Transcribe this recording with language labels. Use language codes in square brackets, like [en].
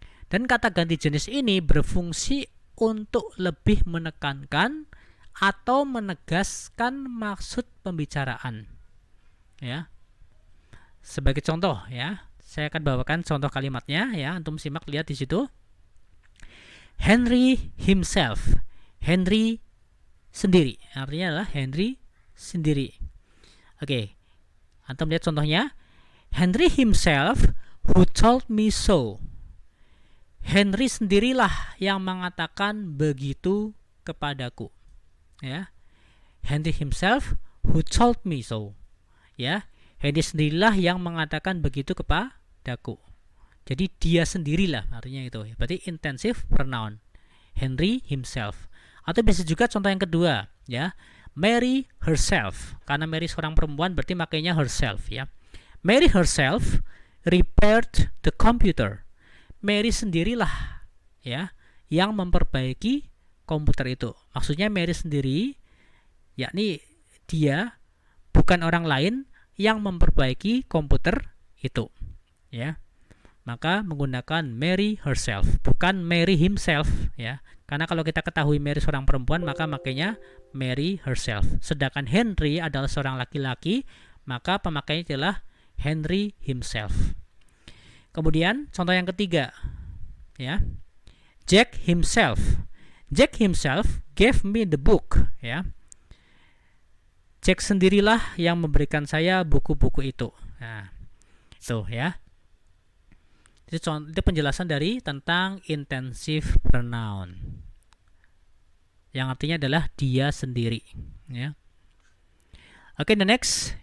[id] Dan kata ganti jenis ini berfungsi untuk lebih menekankan atau menegaskan maksud pembicaraan. Ya. Sebagai contoh ya, saya akan bawakan contoh kalimatnya ya, antum simak, lihat di situ. [en] Henry himself. [id] Henry sendiri. Artinya adalah Henry sendiri. Oke. Antum lihat contohnya. [en] Henry himself who told me so. [id] Henry sendirilah yang mengatakan begitu kepadaku. Ya. [en] Henry himself who told me so. [id] Ya. Henry sendirilah yang mengatakan begitu kepadaku. Jadi dia sendirilah artinya itu. Berarti intensive pronoun. [en] Henry himself. [id] Atau bisa juga contoh yang kedua ya. [en] Mary herself. [id] Karena Mary seorang perempuan berarti makanya herself ya. [en] Mary herself repaired the computer. [id] Mary sendirilah ya yang memperbaiki komputer itu. Maksudnya Mary sendiri yakni dia, bukan orang lain yang memperbaiki komputer itu ya. Maka menggunakan [en] Mary herself, [id] bukan [en] Mary himself [id] ya. Karena kalau kita ketahui Mary seorang perempuan, maka makanya [en] Mary herself. [id] Sedangkan Henry adalah seorang laki-laki, maka pemakainya adalah [en] Henry himself. [id] Kemudian contoh yang ketiga ya. [en] Jack himself. Jack himself gave me the book [id] ya. Jack sendirilah yang memberikan saya buku-buku itu. Nah, itu ya. Itu penjelasan dari tentang intensive pronoun. Yang artinya adalah dia sendiri. Ya. Oke, [en] the next.